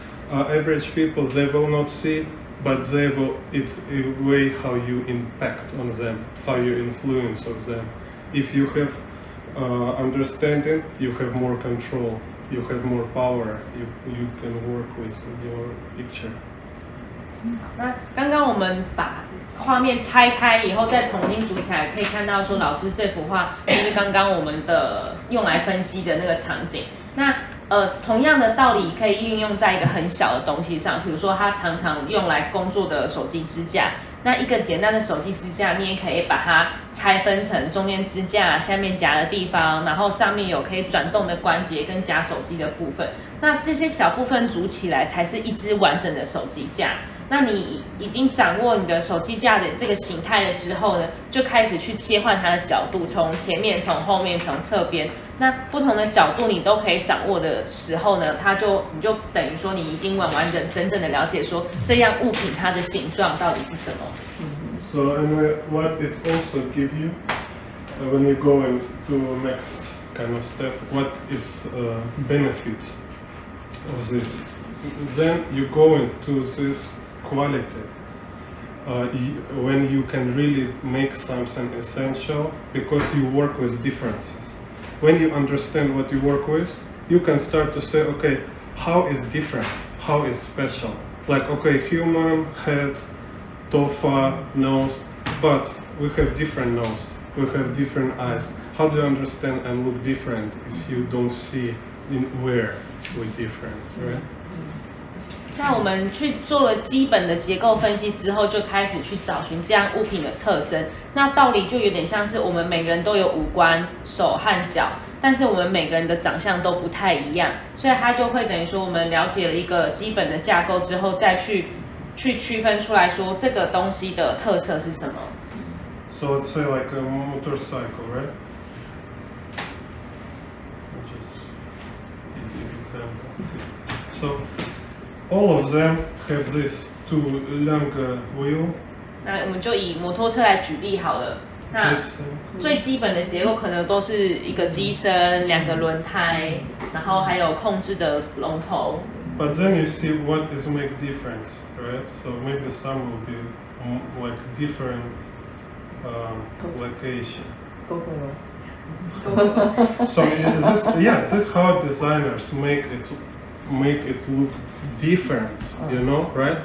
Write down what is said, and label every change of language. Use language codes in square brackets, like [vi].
[en] Average people, they will not see, but they will. It's a way how you impact on them, how you influence on them. If you have understanding, you have more control, you have more power. You can work with your picture. [zh] 那刚刚我们把画面拆开以后再重新组起来，可以看到说老师这幅画就是刚刚我们的用来分析的那个场景。那同样的道理可以运用在一个很小的东西上，比如说他常常用来工作的手机支架。那一个简单的手机支架，你也可以把它拆分成中间支架、下面夹的地方，然后上面有可以转动的关节跟夹手机的部分。那这些小部分组起来才是一只完整的手机架。那你已经掌握你的手机架的这个形态了之后呢，就开始去切换它的角度，从前面、从后面、从侧边，那不同的角度你都可以掌握的时候呢，你就等于说你已经完整的了解说这样物品它的形状到底是什么。 [en] So and what it also give you when you go into next kind of step, what is benefit of this? Then you go into this quality when you can really make something essential because you work with differences. When you understand what you work with, you can start to say, okay, how is different? How is special? Like, okay, human head, tofa, nose, but we have different nose, we have different eyes. How do you understand and look different if you don't see in where we're different, right? [zh] 那我们去做了基本的结构分析之后，就开始去找寻这样物品的特征。那道理就有点像是我们每个人都有五官、手和脚，但是我们每个人的长相都不太一样，所以它就会等于说我们了解了一个基本的架构之后，再去区分出来说这个东西的特色是什么。 [en] So let's say like a motorcycle, right? Just easy example. So all of them have this two longer wheel. [zh] 那我们就以摩托车来举例好了。那最基本的结构可能都是一个机身、两个轮胎，然后还有控制的龙头。 [en] But then you see what is make difference, right? So maybe some will be like different location. So this is how designers make it look different, you know, right?